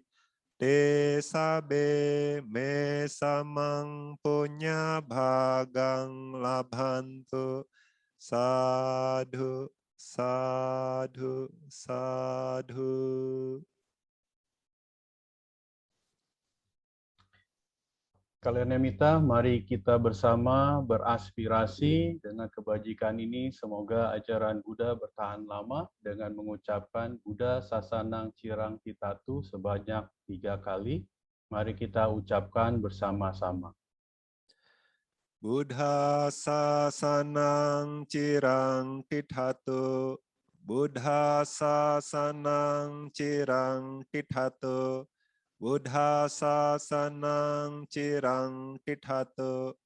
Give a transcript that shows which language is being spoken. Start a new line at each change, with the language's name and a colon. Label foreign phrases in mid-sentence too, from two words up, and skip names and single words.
Pali: Te sabe me samang punya bhagang labhantu. Sadhu, sadhu, sadhu.
Indonesian: Kalyanamita, mari kita bersama beraspirasi dengan kebajikan ini. Semoga ajaran Buddha bertahan lama dengan mengucapkan
Pali: Buddha Sasanang Cirang Titatu
Indonesian: sebanyak 3 kali. Mari kita ucapkan bersama-sama.
Pali: Buddha sasanang cirang tithatu. Buddha sasanang cirang tithatu. Buddha sasanang cirang tithatu.